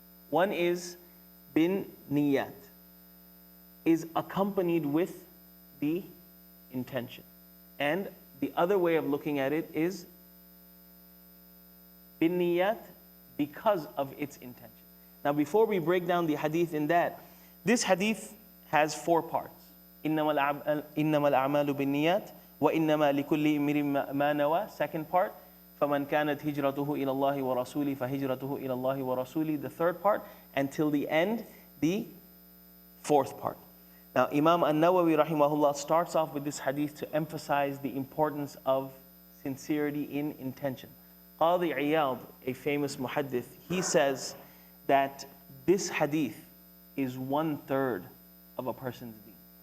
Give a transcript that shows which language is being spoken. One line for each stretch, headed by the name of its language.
English: One is bin niyat, is accompanied with the intention. And the other way of looking at it is bin niyat, because of its intention. Now before we break down the hadith in that, this hadith has four parts.
Arabic: إِنَّمَا الْأَعْمَالُ بِالنِّيَّاتِ وَإِنَّمَا لِكُلِّ إِمْرٍ مَا نَوَى.
English: Second part,
Arabic: فَمَنْ كَانَتْ هِجْرَتُهُ إِلَى اللَّهِ وَرَسُولِهِ فَهِجْرَتُهُ إِلَى اللَّهِ وَرَسُولِهِ.
English: The third part, until the end, the fourth part. Now Imam An-Nawawi rahimahullah starts off with this hadith to emphasize the importance of sincerity in intention. Qadi Iyad, a famous muhaddith, he says that this hadith is 1/3 of a person's deen.